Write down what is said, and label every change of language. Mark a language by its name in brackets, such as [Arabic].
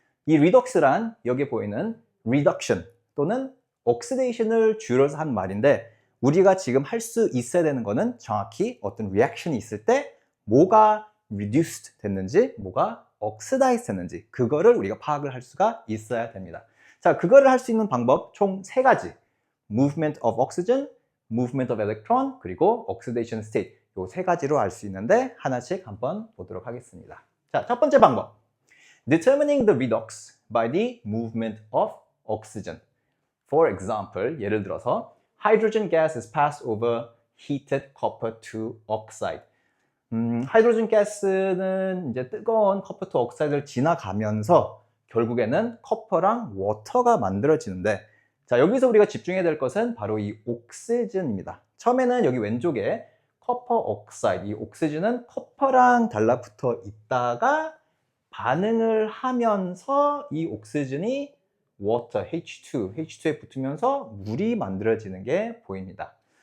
[Korean] 이 Redox란 여기에 보이는 Reduction 또는 Oxidation을 줄여서 한 말인데 우리가 지금 할 수 있어야 되는 거는 정확히 어떤 리액션이 있을 때 뭐가 reduced 됐는지 뭐가 oxidized 됐는지 그거를 우리가 파악을 할 수가 있어야 됩니다. 자, 그거를 할 수 있는 방법 총 3가지. [English] Movement of oxygen, Movement of electron, 그리고 Oxidation state. [Korean] 요 3가지로 알 수 있는데 하나씩 한번 보도록 하겠습니다. 자, 첫 번째 방법. [English] Determining the redox by the movement of oxygen. For example, [Korean] 예를 들어서 [English] Hydrogen gas is passed over heated copper to oxide. [Korean] 하이드로젠 가스는 이제 뜨거운 커퍼 투 옥사이드를 지나가면서 결국에는 커퍼랑 워터가 만들어지는데 자, 여기서 우리가 집중해야 될 것은 바로 이 옥시즌입니다. 처음에는 여기 왼쪽에 커퍼 옥사이드, 이 옥시즌은 커퍼랑 달라붙어 있다가 반응을 하면서 이 옥시즌이 워터, H2에 붙으면서 물이 만들어지는 게 보입니다.